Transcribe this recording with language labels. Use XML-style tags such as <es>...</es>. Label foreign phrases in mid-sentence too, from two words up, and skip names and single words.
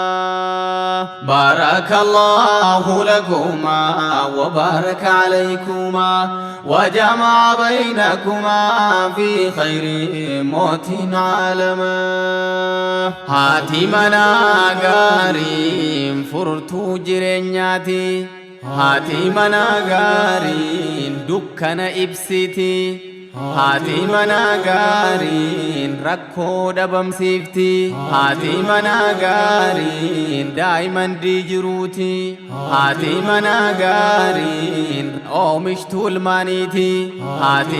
<ar>بارك الله لكما وبارك عليكما وجمع بينكما في خير</ar> <om>moot aalamaa haatimana gaarii furtuu jireenyaati haati mana gaariin dukkana ibsiti haati mana gaariin rakkoo dhabamsiifti haati mana gaariin daa'iman diijiruuti haati mana gaariin oomishtuu ilmaaniiti haati</om>